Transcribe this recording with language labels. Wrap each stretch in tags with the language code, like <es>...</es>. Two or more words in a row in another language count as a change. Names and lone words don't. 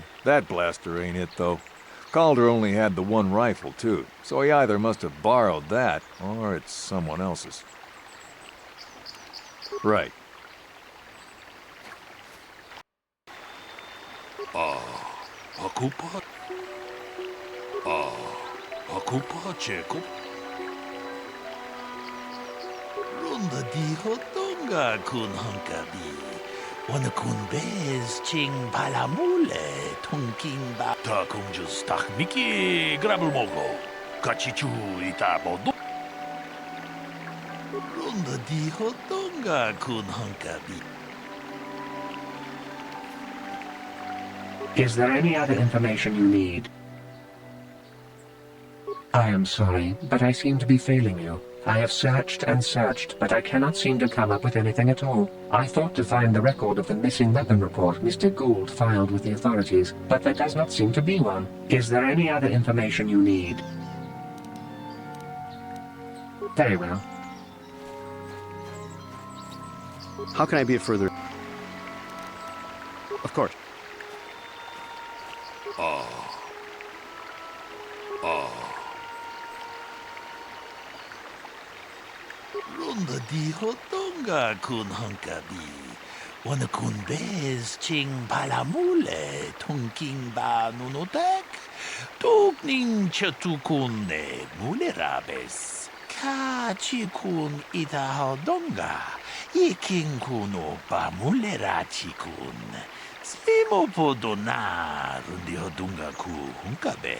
<en>That blaster ain't it, though. Calder only had the one rifle, too, so he either must have borrowed that, or it's someone else's. Right. Akupa, Jacob. Runda di hotonga kun hankabi. Wana kun bez ching palamule tunking ba. Ta kung just takmiki grabel mogo. Kachichu itabodo. Runda di hotonga kun hankabi. Is there any other information you need? I am sorry, but I seem to be failing you. I have searched and searched, but I cannot seem to come up with anything at all. I thought to find the record of the missing weapon report Mr. Gould filed with the authorities, but there does not seem to be one. Is there any other information you need? Very well. How can I be of further... Of course. Runda di hotonga kun hankabi. Wana kun bez ching palamule tunking ba nunotek. Tukning chatukun ne mulerabes. Ka chikun ita hodonga. Iking kuno ba mulera chikun. Slimo podona rundi hodunga ku hunkabe.</en>